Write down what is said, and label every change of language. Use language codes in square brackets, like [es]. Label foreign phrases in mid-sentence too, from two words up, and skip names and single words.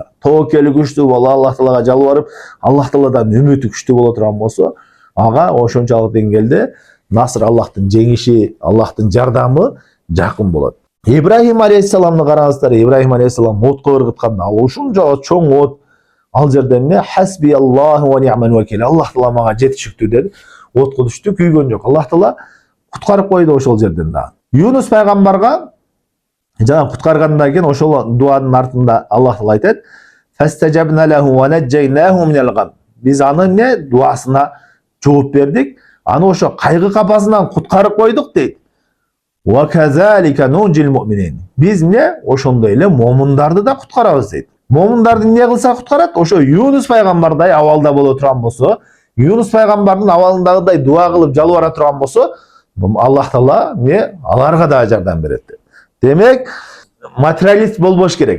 [ky] Тоокели күчтүү боло, Аллах Таалага жалбарып, Аллах Тааладан үмүтү күчтүү боло турган болсо, ага ошончалык деңгээлде насыр, Аллахтын жеңиши, Аллахтын жардамы жакын болот. Ибрахим алейхиссаламды караңыздар. Ибрахим алейхиссалам отко ыргытканда, ал ушунчалык чоң от. Ал жерде эмне? [ar] حسبي الله ونعم الوكيل. [ky] Аллах Таала мага жетишиктүү деди. Отко түштү, күйгөн жок. Аллах Таала куткарып койду ошол жерден да. Юнус пайгамбарга жана куткаргандан кийин ошол дуанын артында Аллах Таала айтат: [ar] "فاستجبنا له ونجيناه من الغم." [ky] Биз аны эмне? Дуасына жооп бердик. Аны ошо кайгы капасынан куткарып койдук дейт. [ar] وكذلك ننجي المؤمنين. [ky] Биз эмне? Ошондой эле момундарды да куткарабыз дейт. Момундарды эмне кылса куткарат? Ошо Юнус пайгамбардай абалда боло турган болсо, Юнус пайгамбардын абалындагыдай дуа кылып жалбара турган болсо, Аллах Таала эмне? Аларга да жардам берет дейт. Демек, материалист болбош керек.